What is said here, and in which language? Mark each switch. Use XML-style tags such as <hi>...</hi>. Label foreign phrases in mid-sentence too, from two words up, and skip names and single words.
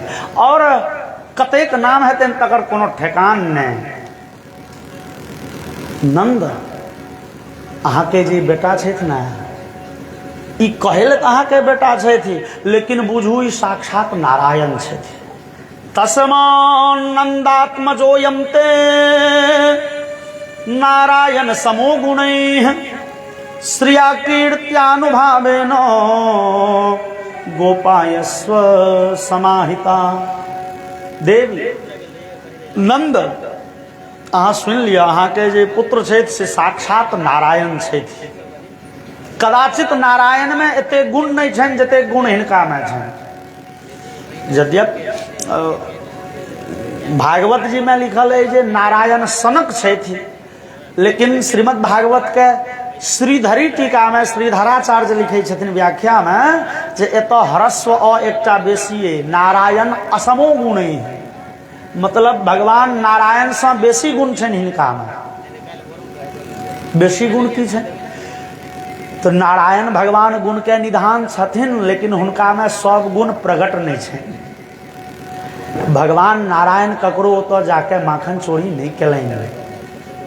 <mai>और कतेक नाम हेतनि तकर कोनो ठेकान नहीं। नंद अहाँ के जे बेटा छथि ने ई कहले तऽ अहाँ के बेटा छथि लेकिन बुझू ई साक्षात नारायण छथि।</mai> <sa>तस्मान् नंदात्मजोऽयं ते नारायण समो गुणैः श्रिया कीर्त्यानुभावेन गोपायस्व समाहिता।</sa> <mai>देवी नंद अहाँ सुनि लिअ अहाँ के जे पुत्र छथि से साक्षात नारायण छथि। कदाचित नारायण में एते गुण नहीं छनि जते गुण हिनका में छनि। यद्यपि भागवत जी में लिखल है जे नारायण सनक छथि, लेकिन श्रीमद् भागवत के श्रीधरी टीका में श्रीधराचार्य लिखे छथिन व्याख्या में जे एतऽ ह्रस्व अ एकटा बेसी नारायण असमो गुण है, मतलब भगवान नारायण से बेसी गुण छनि हिनका में। बेसी गुण की छनि तो नारायण भगवान गुण के निधान छथिन लेकिन हुनका में सब गुण प्रकट नहीं छनि। भगवान नारायण ककरो ओतऽ जाके माखन चोरी नहीं केलनि।</mai>